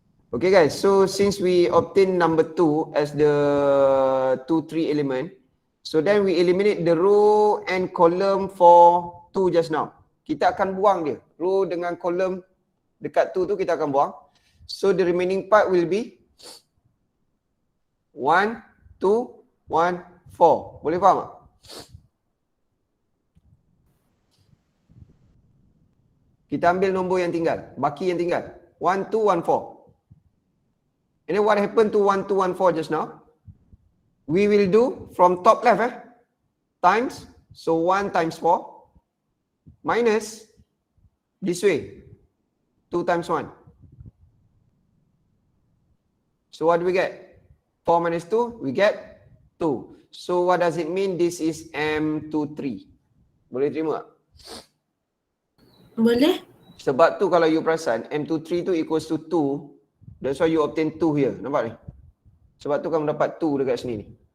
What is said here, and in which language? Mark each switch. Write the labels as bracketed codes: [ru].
[en] Okay guys, so since we obtain number 2 as the 2, 3 element, so then we eliminate the row and column for 2 just now. [ms] Kita akan buang dia. Row dengan column dekat 2 tu kita akan buang. [en] So the remaining part will be [ms] 1, 2, 1, 4. Boleh faham tak? Kita ambil nombor yang tinggal, baki yang tinggal. 1, 2, 1, 4. [en] And then what happened to 1, 2, 1, 4 just now? We will do from top left times. So 1 times 4 minus this way 2 times 1. So what do we get? 4 minus 2, we get 2. So what does it mean? This is M23. [ms] Boleh terima tak? Boleh? Sebab tu kalau you perasan M23 tu [en] equals to [ms] 2. [en] That's why you obtain 2 here. [ms] Nampak ni? Sebab tu kamu dapat 2 dekat sini ni.